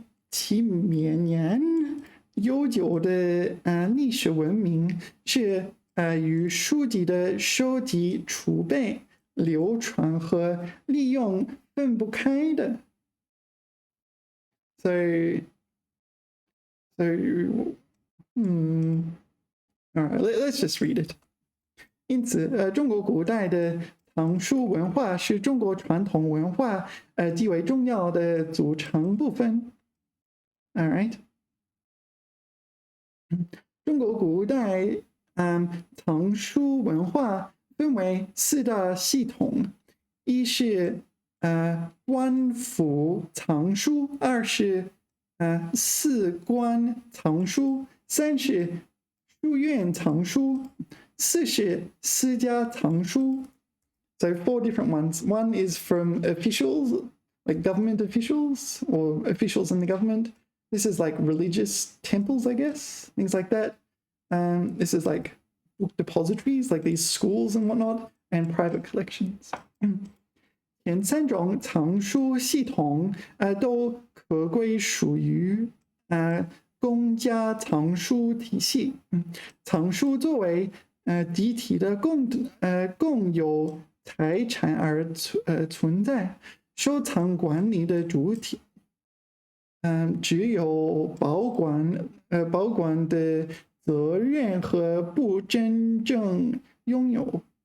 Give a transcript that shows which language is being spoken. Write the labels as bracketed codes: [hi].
[zh] 其绵延悠久的历史文明是与书籍的收集、储备、流传和利用分不开的。 [en] So, all right, let's just read it. [zh] 因此，中国古代的藏书文化是中国传统文化极为重要的组成部分。 [en] All right， [zh] 中国古代藏书文化分为4大系统，一是官府藏书，2是寺官藏书，3是书院藏书，4是私家藏书。 [en] So 4 different ones. One is from officials, like government officials or officials in the government. This is like religious temples, I guess, things like that. This is like book depositories, like these schools and whatnot, and private collections. [zh] 前3种藏书系统都可归属于公家藏书体系。藏书作为集体的共有财产而存在，收藏管理的主体只有保管的责任和不真正拥有。